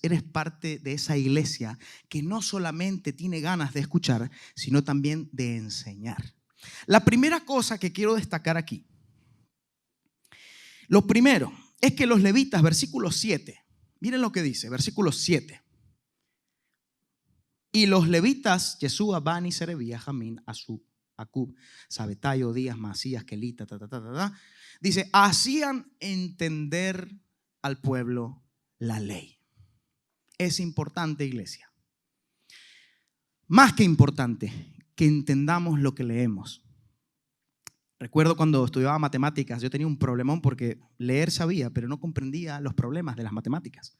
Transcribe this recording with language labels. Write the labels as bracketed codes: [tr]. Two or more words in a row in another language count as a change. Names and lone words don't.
[es] Eres parte de esa iglesia que no solamente tiene ganas de escuchar, sino también de enseñar. La primera cosa que quiero destacar aquí, lo primero es que los levitas, versículo 7, miren lo que dice, versículo 7. Y los levitas, Yeshua, Bani, Serebía, Jamín, Asub, Acub, Sabetai, Odías, Masías, Kelita, dice, hacían entender al pueblo la ley. Es importante, iglesia. Más que importante, que entendamos lo que leemos. Recuerdo cuando estudiaba matemáticas, yo tenía un problemón porque leer sabía, pero no comprendía los problemas de las matemáticas.